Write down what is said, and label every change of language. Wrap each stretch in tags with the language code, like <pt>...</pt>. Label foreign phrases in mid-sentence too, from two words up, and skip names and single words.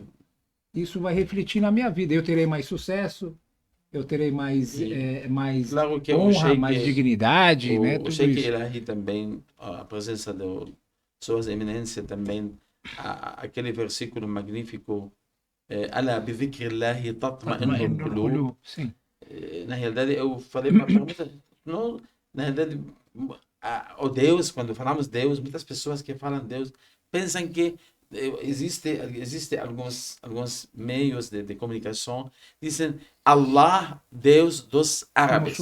<pt>Isso vai refletir na minha vida. Eu terei mais sucesso, eu terei mais Claro que honra, mais dignidade, né? O Tudo Sheikh isso. Elahi também, a presença de suas eminências também, aquele versículo magnífico,</pt> <ar>ألا بذكر الله تطمئن القلوب.</ar> <pt>Sim. Na realidade, eu falei para pergunta, não, na realidade, o Deus, quando falamos Deus, muitas pessoas que falam Deus pensam que existe alguns meios de comunicação dizem Allah, Deus dos árabes.</pt>